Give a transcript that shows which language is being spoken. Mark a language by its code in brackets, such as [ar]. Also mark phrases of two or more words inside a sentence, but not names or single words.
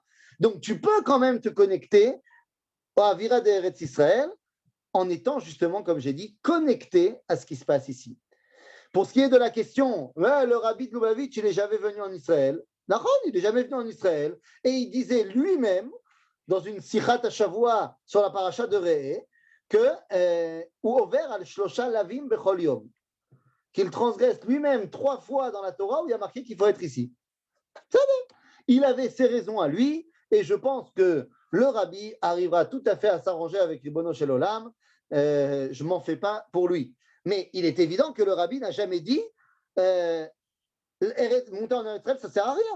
[fr] Donc, tu peux quand même te connecter à [he] אוירא דארץ ישראל [fr] en étant justement, comme j'ai dit, connecté à ce qui se passe ici. Pour ce qui est de la question, le rabbi de Lubavitch, il n'est jamais venu en Israël. Il n'est jamais venu en Israël. Et il disait lui-même, dans une [he] שיחת השבוע [fr] sur la paracha de Re'eh, que [he] הוא עובר על שלושה לאווים בכל יום, [fr] qu'il transgresse lui-même 3 fois dans la Torah où il y a marqué qu'il faut être ici. Il avait ses raisons à lui, et je pense que le rabbi arrivera tout à fait à s'arranger avec [he] ריבונו של עולם. [fr] Je ne m'en fais pas pour lui. Mais il est évident que le rabbi n'a jamais dit monter en Eretz Israël, ça ne sert à rien.